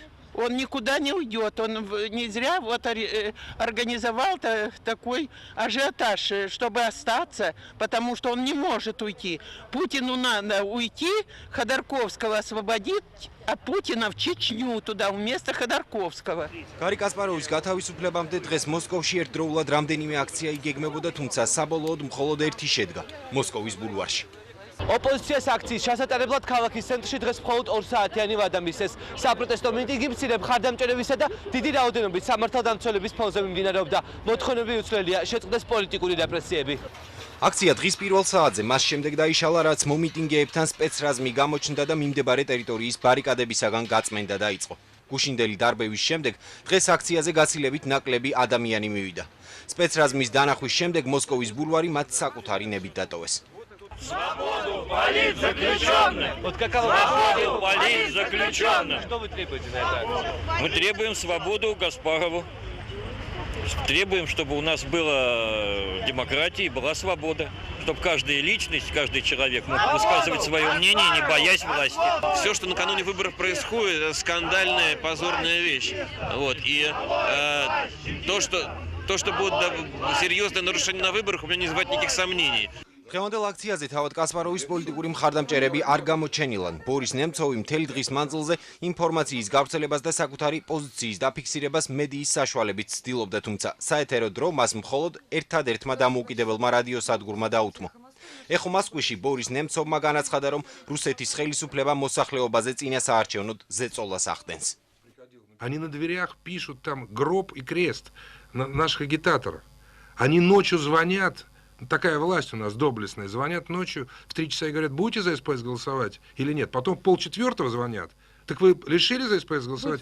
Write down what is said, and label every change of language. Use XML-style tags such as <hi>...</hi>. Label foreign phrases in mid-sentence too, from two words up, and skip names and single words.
<ru>Он никуда не уйдет. Он не зря вот организовал такой ажиотаж, чтобы остаться, потому что он не может уйти. Путину надо уйти, Ходорковского освободить, а Путина в Чечню туда, вместо Ходорковского.</ru> <ka>გარი კასპაროვის გათავისუფლებამდე დღეს მოსკოვში ერთდროულად რამდენიმე აქცია იგეგმებოდა, თუმცა საბოლოოდ მხოლოდ ერთი შედგა მოსკოვის ბულვარში. ოპოზიციას აქციის ჩასატარებლად ქალაქის ცენტრში დღეს მხოლოდ 2 საათიანი ვადა მისცეს. საპროტესტო მიტინგი მცირე მხარდამჭერებისა და დიდი რაოდენობით სამართალდამცველების ფონზე მიმდინარეობდა. მოთხოვნები უცვლელია, შეწყდეს პოლიტიკური რეპრესიები. აქცია დღის პირველ საათზე მას შემდეგ დაიშალა, რაც მომიტინგეებთან სპეცრაზმი გამოჩნდა და მიმდებარე ტერიტორიის ბარიკადებისაგან გაწმენდა დაიწყო. გუშინდელი დარბევის შემდეგ დღეს აქციაზე გაცილებით ნაკლები ადამიანი მივიდა. სპეცრაზმის დანახვის შემდეგ მოსკოვის ბულვარი მათ საკუთარი ნებით დატოვეს.</ka> <ru>Свободу политзаключенных! Вот какова Свободу политзаключенных! Что вы требуете на это? Мы требуем свободу Гаспарову. Требуем, чтобы у нас была демократия и была свобода. Чтобы каждая личность, каждый человек мог высказывать свое мнение, не боясь власти. Все, что накануне выборов происходит, это скандальная, позорная вещь. Вот. И то, что будет серьезное нарушение на выборах, у меня не вызывает никаких сомнений.</ru> <ka>დღევანდელ აქციაზე თავად კასპაროვის პოლიტიკური მხარდამჭერები არ გამოჩენილან. ბორის ნემცოვი მთელი დღის მანძილზე ინფორმაციის გავრცელებას და საკუთარი პოზიციის დაფიქსირებას მედიის საშუალებით ცდილობდა, თუმცა საეთერო დრო მას მხოლოდ ერთადერთმა დამოუკიდებელმა რადიოსადგურმა დაუთმო. ეხო მოსკოვში ბორის ნემცოვმა განაცხადა, რომ რუსეთის ხელისუფლება მოსახლეობაზე წინასაარჩევნოდ ზეწოლას ახდენს.</ka> <ru>Они на дверях пишут там гроб и крест наших агитаторов. Они ночью звонят. Такая власть у нас доблестная. Звонят ночью в 3 часа и говорят, будете за СПС голосовать или нет. Потом в 3:30 звонят. Так вы решили за СПС голосовать?</ru>